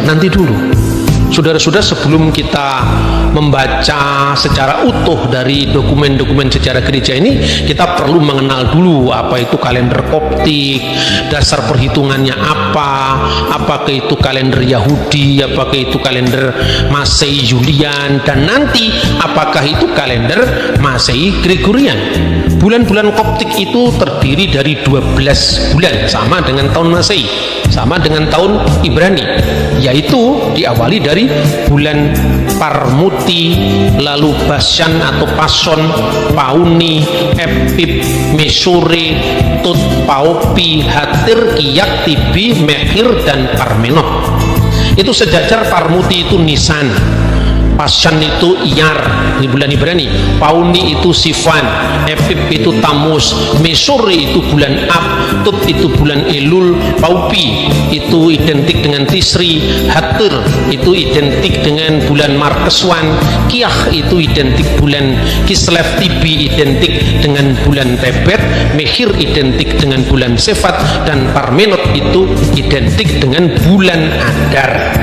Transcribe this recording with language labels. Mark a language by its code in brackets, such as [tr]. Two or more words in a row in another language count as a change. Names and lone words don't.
[id] Nanti dulu, saudara-saudara, sebelum kita membaca secara utuh dari dokumen-dokumen sejarah gereja ini, kita perlu mengenal dulu apa itu kalender Koptik, dasar perhitungannya apakah itu kalender Yahudi, apakah itu kalender Masehi Julian, dan nanti apakah itu kalender Masehi Gregorian. Bulan-bulan Koptik itu terdiri dari 12 bulan, sama dengan tahun Masehi, sama dengan tahun Ibrani, yaitu diawali dari bulan Parmuti, lalu Bashan atau Pason, Pauni, Epip, Mesore, Tut, Paupi, Hatir, Kiyak, Tibi, Mehir, dan Parmenot. Itu sejajar. Parmuti itu Nisan, Pasan itu Iyar di bulan Ibrani, Pauni itu Sivan, Epip itu Tamus, Mesore itu bulan Ab, Tut itu bulan Elul, Paupi itu identik dengan Tisri, Hatir itu identik dengan bulan Markeswan, Kiyah itu identik bulan Kislev, Tibi identik dengan bulan Tebet, Mehir identik dengan bulan Sefat, dan Parmenot itu identik dengan bulan Adar.